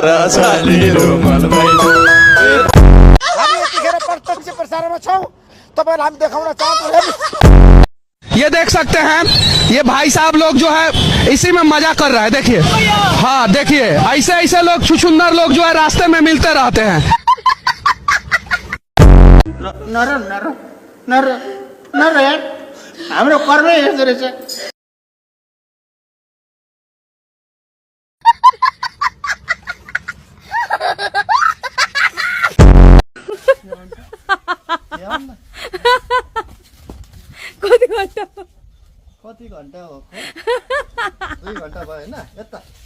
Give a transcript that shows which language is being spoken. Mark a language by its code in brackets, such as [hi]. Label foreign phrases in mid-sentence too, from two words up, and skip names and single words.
[ne] हामी यतिखेर प्रत्यक्ष प्रसारणमा छौं तपाईहरुलाई हामी देखाउन चाहन्छौं। [hi] ये देख सकते हैं, ये भाई साहब लोग जो है इसी में मजा कर रहा है। देखिए, हाँ देखिए, ऐसे ऐसे लोग छुछुंदर लोग जो है रास्ते में मिलते रहते हैं। [ne] नर यार हाम्रो कर्मै यस्तो रहेछ। कति घण्टा हो 2 घण्टा भयो हैन यता